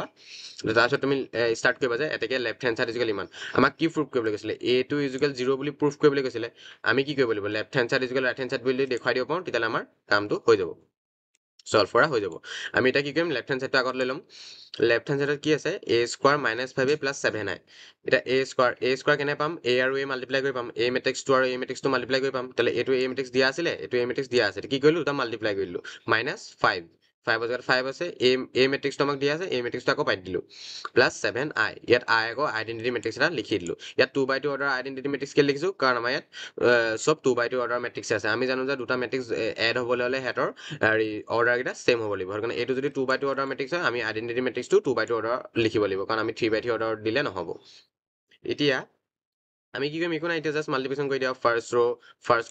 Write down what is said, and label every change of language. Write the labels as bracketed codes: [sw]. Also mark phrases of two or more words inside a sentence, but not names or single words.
[as] তাৰপিছত তুমি ষ্টাৰ্ট কৰিবা যে এতেকে [en] left hand side [as] ইমান আমাক কি প্ৰুফ কৰিবলৈ কৈছিলে a2 = 0 বুলি প্ৰুফ কৰিবলৈ কৈছিলে আমি কি কৰিব লাগিব [en] left hand side right hand side [as] বুলি দেখুৱাই দিব পাৰোঁ তেতিয়াহ'লে আমাৰ কামটো হৈ যাব সলভ কৰা হৈ যাব আমি এতিয়া কি কৰিম [en] left hand side [as] আগত লৈ ল'ম [en] left hand side [as] কি আছে a² - 5a + 7i এতিয়া a² কেনে পাম a আৰু a মাল্টিপ্লাই কৰি পাম a মেট্ৰিক্সটো আৰু a মেট্ৰিক্সটো মাল্টিপ্লাই কৰি পাম তেতিয়াহ'লে এইটো a মেট্ৰিক্স দিয়া আছিলে এইটো a মেট্ৰিক্স দিয়া আছে কি কৰিলোঁ দুটা মাল্টিপ্লাই কৰি দিলোঁ -5 5 জেগাত 5 আছে a মেট্ৰিক্সটো আমাক দিয়া আছে a মেট্ৰিক্সটো আকৌ পাই দিলোঁ +7i ইয়াত i আকৌ [en] identity matrix [as] এটা লিখি দিলোঁ ইয়াত 2/2 [en] order identity matrix [as] কেলৈ লিখিছোঁ কাৰণ আমাৰ ইয়াত চব 2/2 [en] order matrix [as] আছে আমি জানো যে দুটা [en] matrix add [as] হ'বলৈ হ'লে সিহঁতৰ অৰ্ডাৰকেইটা ছেম হ'ব লাগিব সেইকাৰণে এইটো যদি 2/2 [en] order matrix [as] হয় আমি [en] identity matrix [as] 2/2 অৰ্ডাৰ লিখিব লাগিব কাৰণ আমি 3/3 অৰ্ডাৰ দিলে নহ'ব এতিয়া আমি কি কৰিম একো নাই এতিয়া [en] just multiplication [as] কৰি দিয়া [en] first row first